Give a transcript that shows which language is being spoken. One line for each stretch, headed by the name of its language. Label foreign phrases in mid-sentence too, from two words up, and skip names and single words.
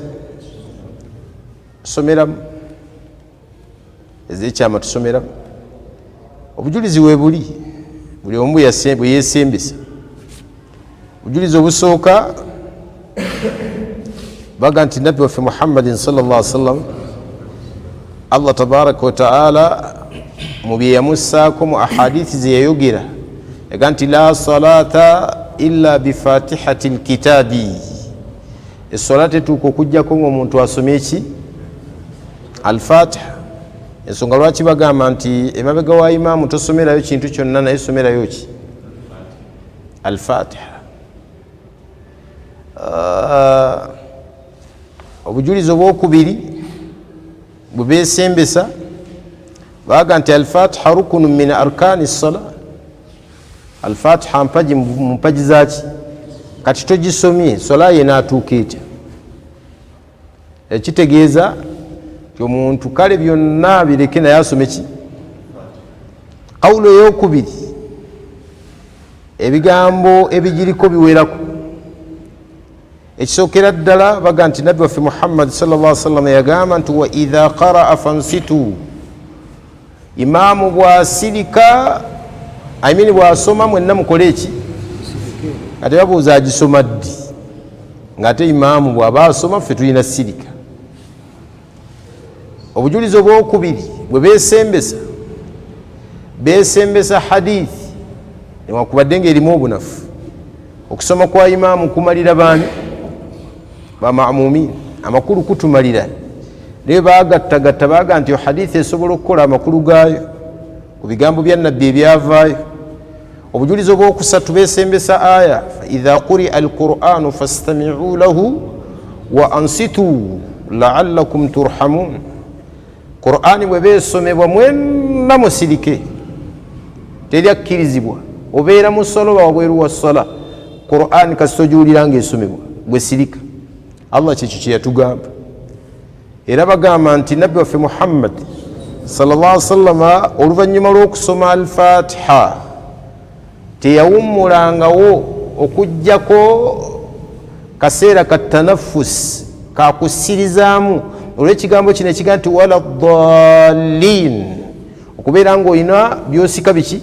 Ganda: Tusomeramu. Ez'ekyama tusomeramu. Obujulizi we buli omu bwe yeesembesa. Obujulizi obusooka baga nti nabbi waffe Muhammadin
Arabic: صلى الله عليه وسلم الله تبارك وتعالى
Ganda: mu bye yamussaako mu ahadithi ze yayogera yaga nti
Arabic: لا صلاة إلا بفاتحة الكتاب,
Ganda: essola tetuuka okujjako ng'omuntu asomye eki? Al-Fatiha. Ensonga lwaki bagamba nti emabega wa imaamu tosomerayo kintu kyonna naye somerayo ki? Al-Fatiha. Obujulizi obwokubiri bwe beesembesa baga nti
Arabic: الفاتحة ركن من أركان الصلاة.
Ganda: Al-Fatiha mpaji mu mpaji zaki? Kati togisomye sola ye n'atuuka etya? Ekitegeeza nti omuntu kale byonna bireke naye asome ki? Qawulu eyokubiri ebigambo ebigiriko biwerako. Ekisookera ddala baga nti nabbi waffe Muhammad
Arabic: صلى الله عليه وسلم
Ganda: yagamba nti
Arabic: وإذا قرأ فأنصتوا,
Ganda: imaamu bw'asirika bw'asoma mwenna mukole eki? Ate babuuza agisoma ddi? Ng'ate imaamu bw'aba asoma ffe tulina sirika. Obujulizi obwokubiri bwe beesembesa hadithi newankubadde ng'erimu obunafu. Okusoma kwa imaamu kumalira baani? Bama'mumin. Amakulu kutumalira. Naye baagattagatta baaga nti hadithi esobola okukola amakulu gaayo ku bigambo bya nabbi ebyavaayo. Obujulizi obwokusatu beesembesa aya
Arabic: فإذا قرئ القرآن فاستمعوا له وأنصتوا لعلكم ترحمون.
Ganda: Qur'ani bwe beesomebwa mwenna musirike, teri akkirizibwa. Obeera mu ssola oba wabweru wa ssola, Qur'ani kasita ogiwulira ng'esomebwa gwe sirika. Allah kyekyo kye yatugamba. Era bagamba nti nabbi waffe Muhammad
Arabic: صلى الله عليه وسلم
Ganda: oluvannyuma lw'okusoma al-Fatiha teyawummulangawo okujjako kaseera ka tanaffusi kakusirizaamu olw'ekigambo kino ekiga nti
Arabic: ولا الضالين,
Ganda: okubeera ng'olina byosika biki?